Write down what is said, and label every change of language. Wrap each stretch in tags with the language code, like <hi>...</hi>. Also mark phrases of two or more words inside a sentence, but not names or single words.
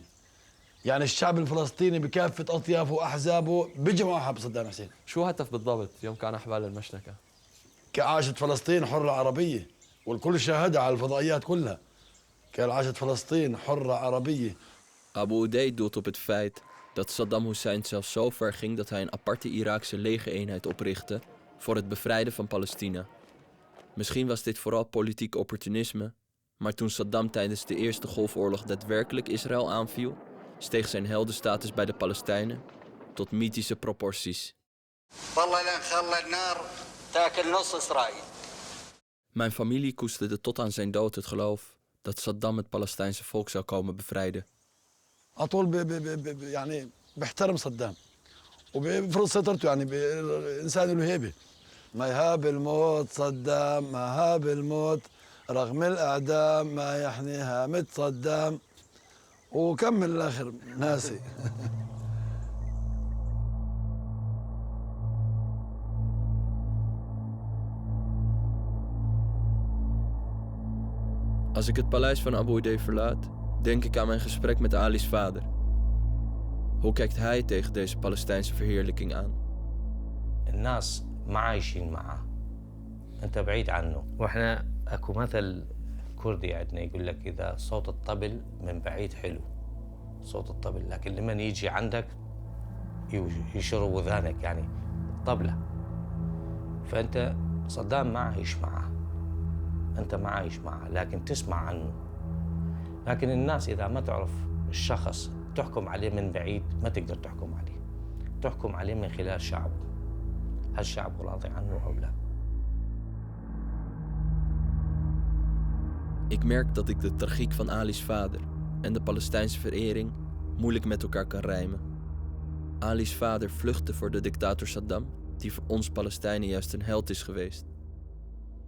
<ar>يعني الشعب الفلسطيني بكافه اطيافه واحزابه بيجمعوا حب صدام حسين. شو هدف بالضبط يوم كان احبال المشنقه؟ كعاشت فلسطين حره عربيه، والكل شاهدها على الفضائيات كلها. كان عاشت فلسطين حره عربيه.</ar> <nl>Abu Udeid doelt op het feit dat Saddam Hussein zelfs zo ver ging dat hij een aparte Iraakse legereenheid oprichtte voor het bevrijden van Palestina. Misschien was dit vooral politiek opportunisme, maar toen Saddam tijdens de Eerste Golfoorlog daadwerkelijk Israël aanviel, steeg zijn heldenstatus bij de Palestijnen tot mythische proporties. Mijn familie koesterde tot aan zijn dood het geloof dat Saddam het Palestijnse volk zou komen bevrijden.</nl> <ar>عطول يعني بيحترم صدام وبيفرض سيطرته، يعني انسان له هيبه. ما يهاب الموت صدام، ما هاب الموت رغم الاعدام، ما يحني هامة صدام. وكمل الاخر ناسي.</ar> <nl>Als ik het paleis van Abu Udeid verlaat, denk ik aan mijn gesprek met Ali's vader. Hoe kijkt hij tegen deze Palestijnse verheerlijking aan?</nl> <ar>الناس ما عايشين معه، انت بعيد عنه. واحنا اكو مثل كردي عندنا يقول لك اذا صوت الطبل من بعيد حلو صوت الطبل، لكن لما يجي عندك يشرب وذانك يعني الطبله. فانت صدام ما عايش معه، انت ما عايش معه لكن تسمع عنه. لكن الناس اذا ما تعرف الشخص تحكم عليه من بعيد، ما تقدر تحكم عليه، تحكم عليه من خلال شعبه. هل شعبه راضي عنه او لا؟</ar> <nl>Ik merk dat ik de tragiek van Ali's vader en de Palestijnse verering moeilijk met elkaar kan rijmen. Ali's vader vluchtte voor de dictator Saddam, die voor ons Palestijnen juist een held is geweest.</nl>